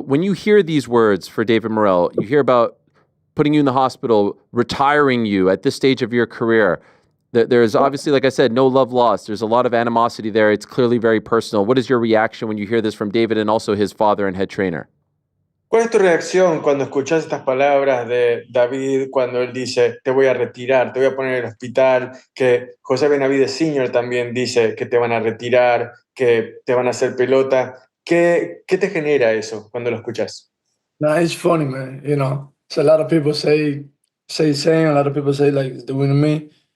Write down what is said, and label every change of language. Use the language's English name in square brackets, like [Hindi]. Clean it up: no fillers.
[English] When you hear these words for David Morrell, you hear about putting you in the hospital, retiring you at this stage of your career. There's obviously, like I said, no love lost. There's a lot of animosity there. It's clearly very personal. What is your reaction when you hear this from David and also his father and head trainer? [Spanish] ¿Cuál es tu reacción cuando escuchas estas palabras de David cuando él dice te voy a retirar, te voy a poner en el hospital, que José Benavidez Sr. también dice que te van a retirar, que te van a hacer pelota? ¿Qué te genera eso cuando lo escuchas? [English] No, it's funny, man. So a lot of people say same. A lot of people say like it's doing me.